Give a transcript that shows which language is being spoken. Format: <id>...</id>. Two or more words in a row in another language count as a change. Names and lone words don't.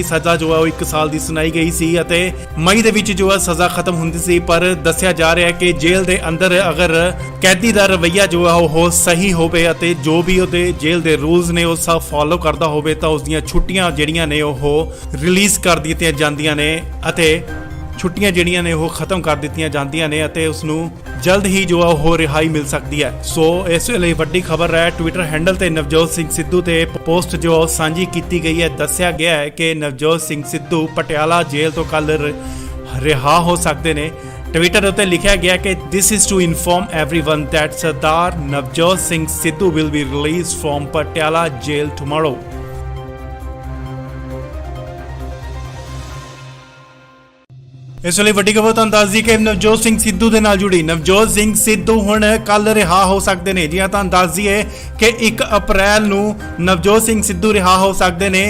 <pa>ਸਜ਼ਾ ਜੋ ਹੈ ਉਹ 1 ਸਾਲ ਦੀ ਸੁਣਾਈ ਗਈ ਸੀ ਅਤੇ ਮਈ ਦੇ ਵਿੱਚ ਜੋ ਹੈ ਸਜ਼ਾ ਖਤਮ ਹੁੰਦੀ ਸੀ, ਪਰ ਦੱਸਿਆ ਜਾ ਰਿਹਾ ਹੈ ਕਿ ਜੇਲ੍ਹ ਦੇ ਅੰਦਰ ਅਗਰ ਕੈਦੀ ਦਾ ਰਵੱਈਆ ਜੋ ਹੈ ਉਹ ਸਹੀ ਹੋਵੇ ਅਤੇ ਜੋ ਵੀ ਉਹਦੇ ਜੇਲ੍ਹ ਦੇ ਰੂਲਸ ਨੇ ਉਹ ਸਭ ਫੋਲੋ ਕਰਦਾ ਹੋਵੇ ਤਾਂ ਉਸ ਦੀਆਂ ਛੁੱਟੀਆਂ ਜਿਹੜੀਆਂ ਨੇ ਉਹ ਰਿਲੀਜ਼ ਕਰ ਦਿੱਤੀਆਂ ਜਾਂਦੀਆਂ ਨੇ ਅਤੇ ਛੁੱਟੀਆਂ ਜਿਹੜੀਆਂ ਨੇ ਉਹ ਖਤਮ ਕਰ ਦਿੱਤੀਆਂ ਜਾਂਦੀਆਂ ਨੇ ਅਤੇ ਉਸ ਨੂੰ ਜਲਦ ਹੀ ਜੋ ਹੈ ਉਹ ਰਿਹਾਈ ਮਿਲ ਸਕਦੀ ਹੈ। ਸੋ ਇਸ ਵੇਲੇ ਵੱਡੀ ਖਬਰ ਹੈ, ਟਵਿੱਟਰ ਹੈਂਡਲ ਤੇ ਨਵਜੋਤ ਸਿੰਘ ਸਿੱਧੂ ਤੇ ਪੋਸਟ ਜੋ ਸਾਂਝੀ ਕੀਤੀ ਗਈ ਹੈ। ਦੱਸਿਆ ਗਿਆ ਹੈ ਕਿ ਨਵਜੋਤ ਸਿੰਘ ਸਿੱਧੂ ਪਟਿਆਲਾ ਜੇਲ੍ਹ ਤੋਂ ਕੱਲ ਰਿਹਾ ਹੋ ਸਕਦੇ ਨੇ। ਟਵਿੱਟਰ ਉੱਤੇ ਲਿਖਿਆ ਗਿਆ ਕਿ</pa> <en>this is to inform everyone that ਸਰਦਾਰ ਨਵਜੋਤ ਸਿੰਘ ਸਿੱਧੂ will be released from Patiala jail tomorrow।</en> <pa>ਇਸ ਲਈ ਵੱਡੀ ਖਬਰ ਤੁਹਾਨੂੰ ਦੱਸਦੀ ਕਿ ਨਵਜੋਤ ਸਿੰਘ ਸਿੱਧੂ ਦੇ ਨਾਲ ਜੁੜੀ ਨਵਜੋਤ ਸਿੰਘ ਸਿੱਧੂ ਹੁਣ ਕੱਲ ਰਿਹਾ ਹੋ ਸਕਦੇ ਨੇ। ਜੀ ਤੁਹਾਨੂੰ ਦੱਸ ਦਈਏ ਕਿ 1 ਅਪ੍ਰੈਲ ਨੂੰ ਨਵਜੋਤ ਸਿੰਘ ਸਿੱਧੂ ਰਿਹਾ ਹੋ ਸਕਦੇ ਨੇ।</pa>